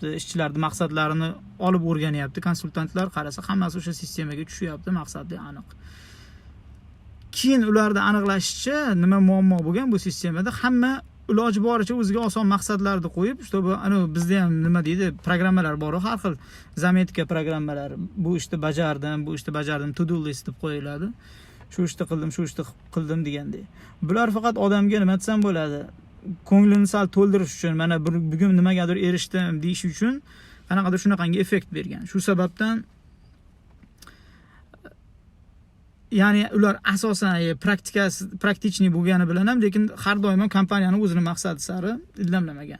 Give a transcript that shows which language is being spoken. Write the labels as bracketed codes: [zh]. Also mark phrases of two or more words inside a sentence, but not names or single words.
[uz] Ishchilarning maqsadlarini olib o'rganyapti. Konsultantlar qarasa hammasi o'sha sistemaga tushyapti, maqsadli aniq. Keyin ularda aniqlashicha nima muammo bo'lgan bu sistemada, hamma iloji boricha o'ziga oson maqsadlarni qo'yib, bu bizda ham nima deydi, programmalar bor, har xil zametka programmalari. Bu ishni bajardim, [en] to do list deb qo'yiladi. [uz] Shu ishni qildim degandek. Bular faqat odamga nima desam bo'ladi, ko'nglini sal to'ldirish uchun, mana bugun nimagadir erishdim deyish uchun qanaqadir shunaqangi effekt bergan. Shu sababdan ya'ni ular asosan praktichniy bo'lgani bilan ham, lekin har doim ham kompaniyani o'zining maqsadi sari ildamlamagan.